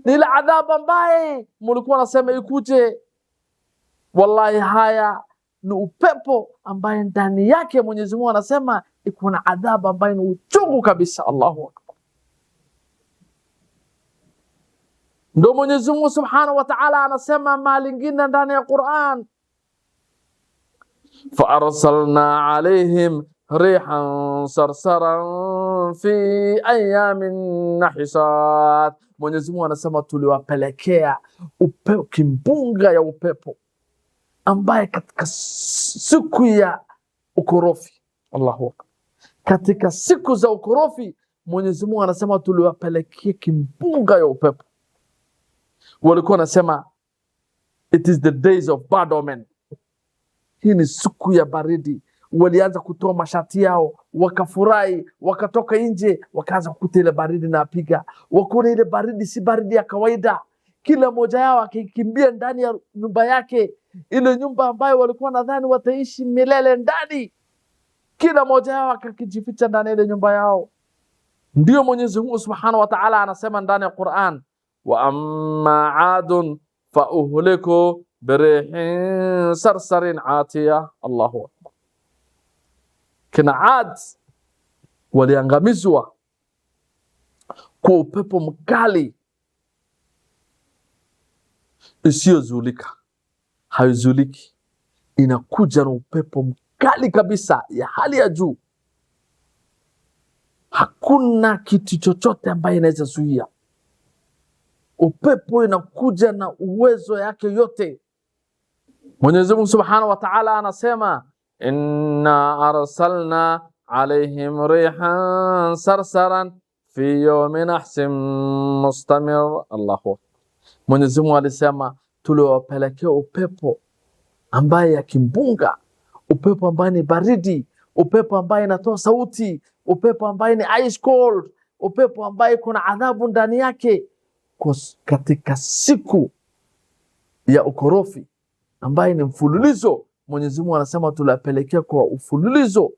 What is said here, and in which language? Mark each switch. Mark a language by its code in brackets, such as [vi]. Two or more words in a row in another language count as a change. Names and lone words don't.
[sw] ni ile adhabu ambaye mlikuwa nasema ikuje. Wallahi haya ni upepo ambaye ndani yake Mwenyezi Mungu anasema iko na adhabu ambaye ni uchungu kabisa. [ar] الله أكبر. [sw] Ndio Mwenyezi Mungu [ar] سبحانه وتعالى [sw] anasema mahali ingine ndani ya Qur'an, [ar] فأرسلنا عليهم ريحا صرصرا في أيام نحسات. [sw] Mwenyezi Mungu anasema tuliwapelekea upepo, kimbunga ya upepo ambaye katika siku ya ukorofi. [ar] الله أكبر. [sw] Katika siku za ukorofi Mwenyezi Mungu anasema tuliwapelekea kimbunga ya upepo. Walikuwa nasema [en] it is the days of bad omen. [sw] Hii ni siku ya baridi. Walianza kutoa mashati yao, wakafurahi, wakatoka nje, wakaanza kukuta ile baridi na apiga. Wakuna ile baridi si baridi ya kawaida. Kila mmoja yao akikimbia ndani ya nyumba yake, ile nyumba ambayo walikuwa nadhani wataishi milele ndani. Kila mmoja yao akajificha ndani ya ile nyumba yao. Ndio Mwenyezi Mungu [ar] سبحانه وتعالى [sw] anasema ndani ya Qur'an, [ar] وأما عاد فأهلكوا بريح صرصر عاتية. الله أكبر. [sw] Kina Ad waliangamizwa kwa upepo mkali isiyozulika, haizuliki, inakuja na upepo mkali kabisa ya hali ya juu. Hakuna kitu chochote ambaye inaweza zuia. Upepo inakuja na uwezo yake yote. Mwenyezi Mungu [ar] سبحانه وتعالى [sw] anasema, [ar] إنا أرسلنا عليهم ريحا صرصرا في يوم نحس مستمر. الله أكبر. [sw] Mwenyezi Mungu alisema tuliwapelekea upepo ambaye ya kimbunga, upepo ambaye ni baridi, upepo ambaye inatoa sauti, upepo ambaye ni [en] ice cold, [sw] upepo ambaye kuna adhabu ndani yake. Katika siku ya ukorofi ambaye ni mfululizo, Mwenyezi Mungu anasema tuliwapelekea kwa ufululizo.